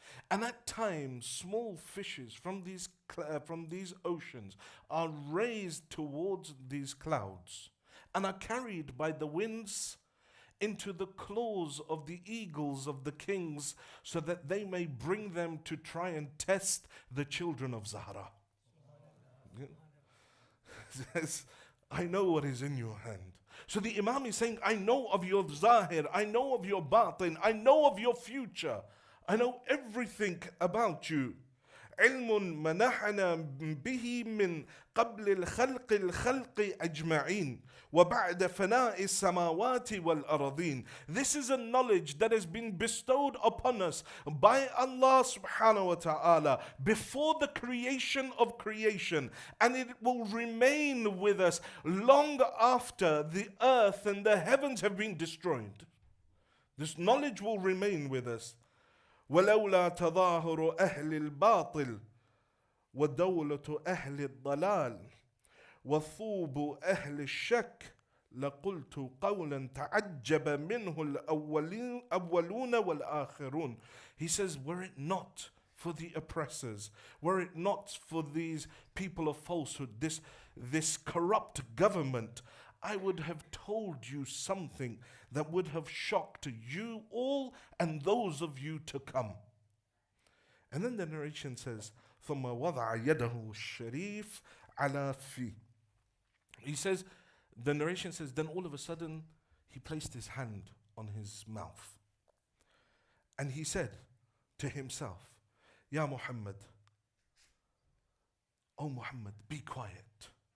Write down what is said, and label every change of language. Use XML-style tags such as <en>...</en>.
<en>And at times, small fishes from these oceans are raised towards these clouds and are carried by the winds into the claws of the eagles of the kings, so that they may bring them to try and test the children of Zahra. Says, I know what is in your hand. So the Imam is saying, I know of your zahir, I know of your batin, I know of your future. I know everything about you.</en> <ar>علم منحنا به من قبل الخلق أجمعين وبعد فناء السماوات والأرضين.</ar> <en>This is a knowledge that has been bestowed upon us by Allah subhanahu wa ta'ala before the creation of creation, and it will remain with us long after the earth and the heavens have been destroyed. This knowledge will remain with us.</en> <ar>ولولا تظاهر أهل الباطل ودولة أهل الضلال وثوب أهل الشك لقلت قولا تعجب منه الأولون والآخرون.</ar> <en>He says, were it not for the oppressors, were it not for these people of falsehood, this corrupt government, I would have told you something that would have shocked you all and those of you to come. And then the narration says,</en> <ar>ثم وضع يده الشريف على فيه.</ar> <en>He says, the narration says, then all of a sudden he placed his hand on his mouth. And he said to himself, Ya Muhammad, O Muhammad, be quiet.</en>